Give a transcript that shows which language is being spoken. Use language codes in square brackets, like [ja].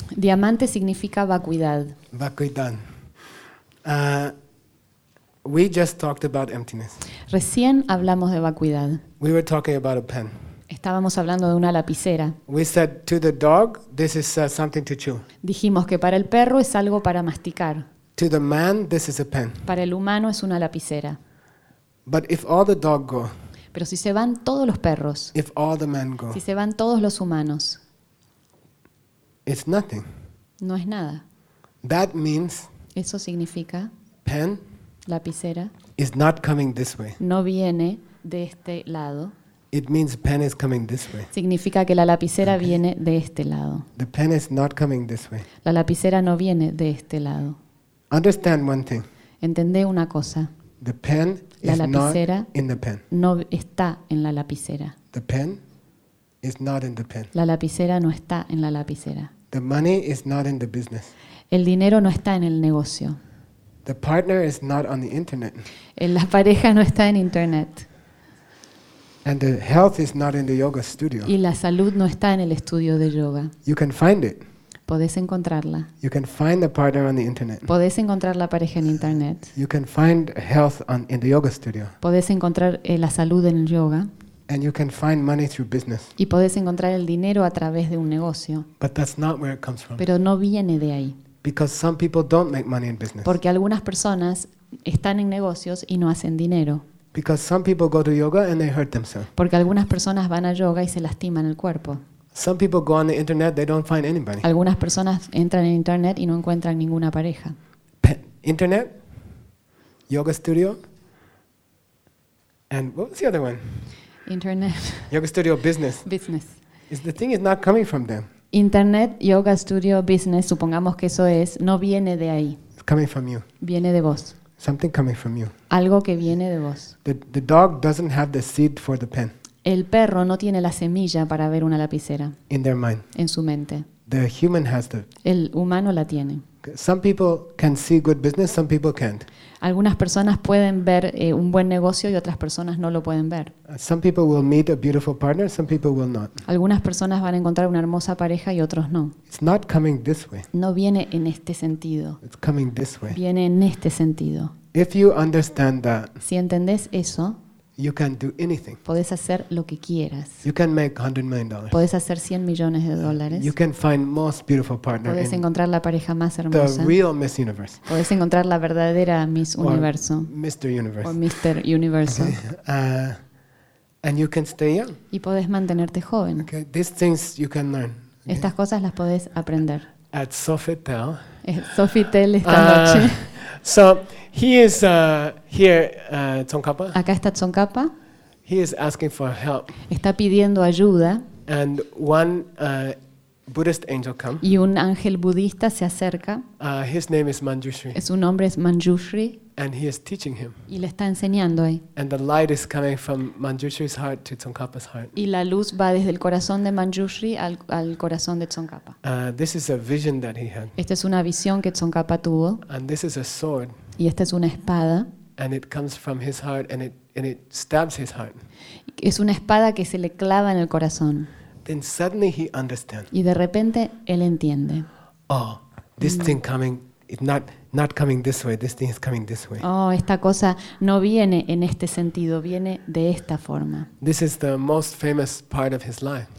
[es] Diamante significa vacuidad. Vacuidad. [en] We just talked about emptiness. [es] Recién hablamos de vacuidad. [en] We were talking about a pen. [es] Estábamos hablando de una lapicera. [en] We said to the dog, this is something to chew. [es] Dijimos que para el perro es algo para masticar. [en] To the man, this is a pen. [es] Para el humano es una lapicera. [en] But if all the dog go, [es] pero si se van todos los perros, [en] if all the men go, [es] si se van todos los humanos, [en] it's nothing. [es] No es nada. [en] That means, [es] eso significa, [en] pen, [es] lapicera, [en] is not coming this way. [es] No viene de este lado. [en] It means pen is coming this way. [es] Significa que la lapicera okay. viene de este lado. [en] The pen is not coming this way. [es] La lapicera no viene de este lado. [en] Understand one thing. [es] Entendé una cosa. [en] The pen [es] la lapicera [en] is not in the pen. [es] No está en la lapicera. [en] The pen is not in the pen. [es] La lapicera no está en la lapicera. [en] The money is not in the business. [es] El dinero no está en el negocio. [en] The partner is not on the internet. [es] La pareja no está en internet. [en] And the health is not in the yoga studio. [es] Y la salud no está en el estudio de yoga. [en] You can find it. [es] Podés encontrarla. [en] You can find the partner on the internet. [es] Podés encontrar la pareja en internet. [en] You can find health on in the yoga studio. [es] Podés encontrar la salud en el yoga. [en] And you can find money through business. [es] Y podés encontrar el dinero a través de un negocio. [en] But that's not where it comes from. [es] Pero no viene de ahí. [en] Because some people don't make money in business. [es] Porque algunas personas están en negocios y no hacen dinero. [en] Because some people go to yoga and they hurt themselves. [es] Porque algunas personas van a yoga y se lastiman el cuerpo. [en] Some people go on the internet, they don't find anybody. [es] Algunas personas entran en internet y no encuentran ninguna pareja. [en] Internet, yoga studio, and what was the other one? [es] Internet. [en] Yoga studio business. Business. Is the thing is not coming from them. Internet, yoga studio business, [es] supongamos que eso es, no viene de ahí. [en] It's coming from you. [es] Viene de vos. [en] Something coming from you. [es] Algo que viene de vos. [en] The dog doesn't have the seed for the pen. [es] El perro no tiene la semilla para ver una lapicera. [en] In their mind. [es] En su mente. [en] The human has the. [es] El humano la tiene. [en] Some people can see good business, some people can't. [es] Algunas personas pueden ver un buen negocio y otras personas no lo pueden ver. [en] Some people will meet a beautiful partner, some people will not. [es] Algunas personas van a encontrar una hermosa pareja y otros no. [en] It's not coming this way. [es] No viene en este sentido. [en] It's coming this way. [es] Viene en este sentido. [en] If you understand that, [es] si entendés eso, [en] you can do anything. [es] Podés hacer lo que quieras. [en] You can make $100 million. [es] Podés hacer 100 millones de dólares. [en] You can find most beautiful partner. [es] Podés encontrar la pareja más hermosa. [en] The real Miss Universe. [es] Podés encontrar la verdadera Miss Universo. [en] Mr. Universe. [es] O Mr. Universo. [en] And you can stay young. [es] Y podés mantenerte joven. [en] Okay, these things you can learn. Okay? [es] Estas cosas las podés aprender. [en] At Sofitel. [es] Sofitel esta noche. [en] So he is here, Tsongkhapa. [es] Acá está Tsongkhapa. [en] He is asking for help. [es] Está pidiendo ayuda. [en] And one Buddhist angel comes. [es] Y un ángel budista se acerca. [en] His name is Manjushri. [es] Su nombre es Manjushri. [en] And he is teaching him. [es] Y le está enseñando ahí. [en] And the light is coming from Manjushri's heart to Tsongkhapa's heart. [es] Y la luz va desde el corazón de Manjushri al corazón de Tsongkhapa. [en] This is a vision that he had. [es] Esta es una visión que Tsongkhapa tuvo. [en] And this is a sword. [es] Y esta es una espada. [en] And it comes from his heart and it stabs his heart. [es] Es una espada que se le clava en el corazón. [en] Then suddenly he understands. [es] Y de repente él entiende. [en] Oh, this thing coming is not coming this way. This thing is coming this way. [es] Oh, esta cosa no viene en este sentido, viene de esta forma. [en] This is the most famous part of his life.